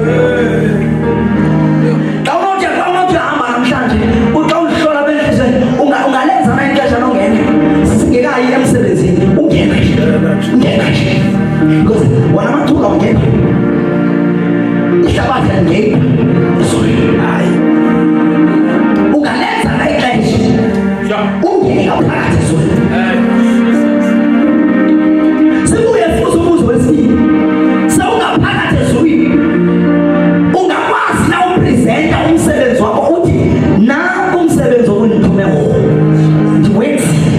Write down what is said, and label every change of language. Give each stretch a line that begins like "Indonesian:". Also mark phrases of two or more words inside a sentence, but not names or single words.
Xhosa: Xa unothiwa uhamba namhlanje, uxa uzihlola benhliziyo, ungalenza na ixesha longena singekayi emsebenzini, ungena nje. Because wona amathuba ungena, ihlabathi alingeni. Sorry, hayi, ungalenza na ixesha ungene ngaphakathi ezweni. Sibuye futhi umbuzo wesibili. Sewungaphakathi ezweni, ungakwazi na upresenta umsebenzi wakho uthi nanku umsebenzi okundithume wona ndiwenzile.